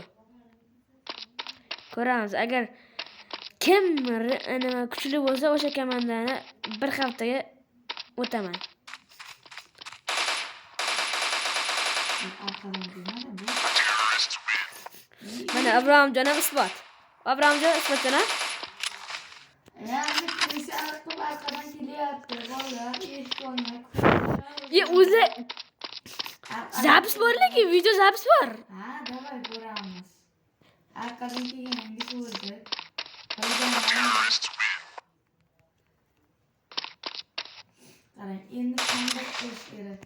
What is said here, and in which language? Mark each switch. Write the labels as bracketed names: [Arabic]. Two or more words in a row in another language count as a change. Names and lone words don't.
[Uzbek] Ko'ramiz, agar kim nima kuchli bo'lsa, o'sha komandani bir haftaga o'taman. Mana Abrahimjon ham isbot. Abrahimjon isbotchana. [Turkish] Yani kimse arkadan arkadan kelyapti. [Uzbek] Bolalar eshik olmay. O'zi zapis borligi, video zapis bor. Ha, davay ko'ramiz. Arkadan kelganingiz o'zi. Qarang, endi qanday qilish kerak?